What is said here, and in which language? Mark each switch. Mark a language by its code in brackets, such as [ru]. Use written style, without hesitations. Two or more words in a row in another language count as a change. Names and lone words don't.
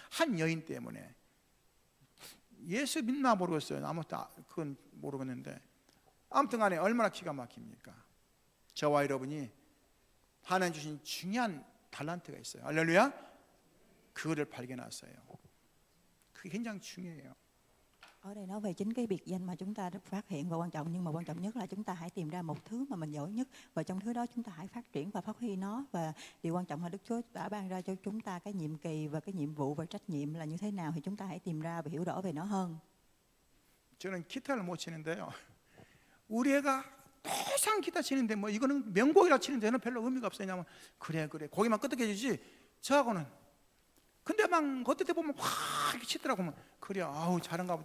[ko] 한 여인 때문에. 예수 믿나 모르겠어요. 아무튼 그건 모르겠는데, 아무튼 간에 얼마나 기가 막힙니까? 저와 여러분이 하나님 주신 중요한 달란트가 있어요. 할렐루야. 그거를 발견하세요. 그게 굉장히 중요해요. [vi] Ở đây nói về chính cái biệt danh mà chúng ta được phát hiện và quan trọng, nhưng mà quan trọng nhất là chúng ta hãy tìm ra một thứ mà mình giỏi nhất, và trong thứ đó chúng ta hãy phát triển và phát huy nó. Và điều quan trọng là Đức Chúa đã ban ra cho chúng ta cái nhiệm kỳ và cái nhiệm vụ và trách nhiệm là như thế nào, thì chúng ta hãy tìm ra và hiểu rõ về nó hơn. [ko] 저는 기타를 못 치는데요, 우리 애가 도상 기타 치는데 뭐 이거는 명곡이라 치는 데는 별로 의미가 없어요. 왜냐면 그래 거기만 끄덕여주지 저하고는. 근데 막 겉에 보면 확 이렇게 치더라고. 그래, 아우 잘한가 보다.